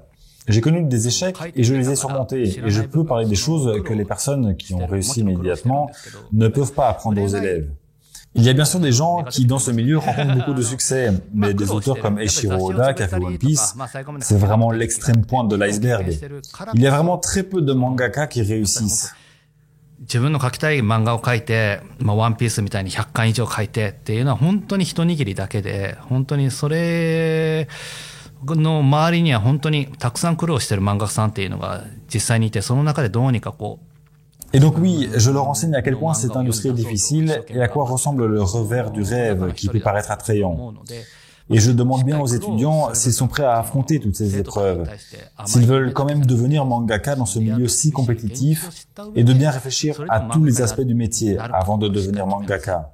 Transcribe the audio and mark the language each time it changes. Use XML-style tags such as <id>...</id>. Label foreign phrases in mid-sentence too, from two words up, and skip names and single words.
<fr>J'ai connu des échecs et je les ai surmontés. Et je peux parler des choses que les personnes qui ont réussi immédiatement ne peuvent pas apprendre aux élèves. Il y a bien sûr des gens qui, dans ce milieu, rencontrent beaucoup de succès, mais des auteurs comme Eiichiro Oda, qui a fait One Piece, c'est vraiment l'extrême pointe de l'iceberg. Il y a vraiment très peu de mangaka qui réussissent.</fr> <ja>自分の書きたい漫画を書いて、ワンピースみたいに100巻以上書いてっていうのは本当に一握りだけで、本当にそれの周りには本当にたくさん苦労してる漫画家さんっていうのが実際にいて、その中でどうにかこう。</ja> <fr>Et donc oui, je leur enseigne à quel point cette industrie est difficile et à quoi ressemble le revers du rêve qui peut paraître attrayant. Et je demande bien aux étudiants s'ils sont prêts à affronter toutes ces épreuves, s'ils veulent quand même devenir mangaka dans ce milieu si compétitif et de bien réfléchir à tous les aspects du métier avant de devenir mangaka.</fr>